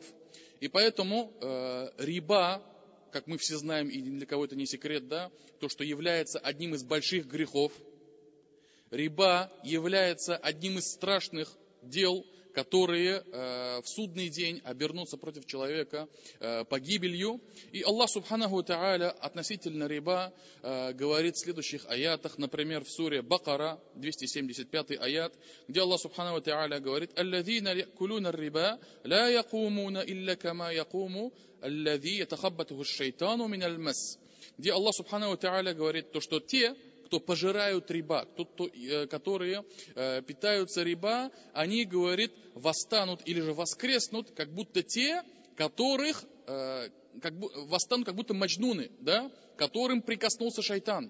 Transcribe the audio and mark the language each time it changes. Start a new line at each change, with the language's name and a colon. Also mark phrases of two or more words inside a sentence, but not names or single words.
Russian: И поэтому риба, как мы все знаем, и для кого это не секрет, да, то, что является одним из больших грехов, риба является одним из страшных дел, которые в судный день обернутся против человека погибелью. И
Arabic: الله سبحانه وتعالى
Russian: относительно риба говорит в следующих аятах, например, в суре Бакара, 275 аят, где
Arabic: الله سبحانه وتعالى
Russian: говорит:
Arabic: «الذين يأكلون الربا لا يقومون إلا كما يقوم الذي يتخبطه الشيطان من المس».
Russian: Где
Arabic: الله سبحانه وتعالى
Russian: говорит, что те, кто пожирают риба, которые питаются риба, они, говорит, восстанут или же воскреснут, как будто те, которых восстанут, как будто маджнуны, да, которым прикоснулся шайтан.